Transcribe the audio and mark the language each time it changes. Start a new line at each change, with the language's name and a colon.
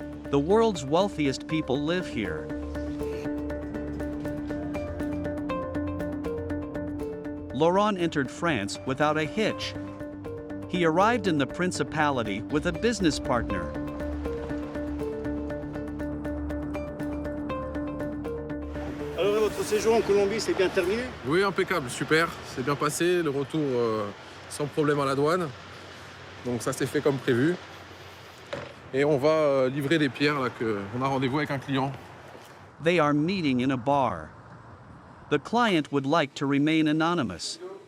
English: The world's wealthiest people live here. Laurent entered France without a hitch. He arrived in the principality with a business partner.
French: Alors votre séjour en Colombie, c'est bien terminé? Oui, impeccable, super. C'est bien passé, le retour sans problème à la douane. Donc ça s'est fait comme prévu. Et on va livrer des pierres, là, on a rendez-vous avec un client.
English: They are meeting in a bar. The client would like to remain anonymous.